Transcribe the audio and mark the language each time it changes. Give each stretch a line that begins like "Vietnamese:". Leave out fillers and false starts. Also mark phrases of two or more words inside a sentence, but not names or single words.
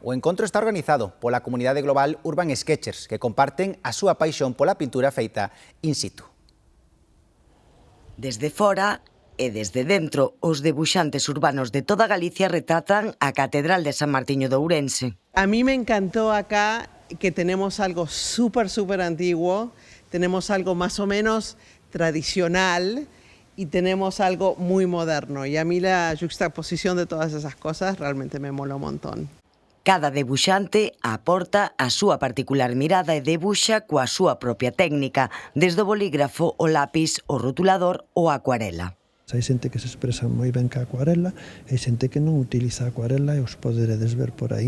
Galician: O encontro está organizado pola comunidade global Urban Sketchers, que comparten a súa paixón pola pintura feita in situ. Desde fora e desde dentro, os debuxantes urbanos de toda Galicia retratan a Catedral de San Martiño de Ourense.
Spanish: A mí me encantó acá que tenemos algo súper antiguo, tenemos algo más o menos tradicional y tenemos algo muy moderno. Y a mí la juxtaposición de todas esas cosas realmente me mola un montón.
Galician: Cada debuxante aporta a súa particular mirada e debuxa coa súa propia técnica, desde o bolígrafo, o lápis, o rotulador ou a acuarela. Hai xente que se expresa moi ben ca acuarela e xente que non utiliza a acuarela e os poderedes ver por aí.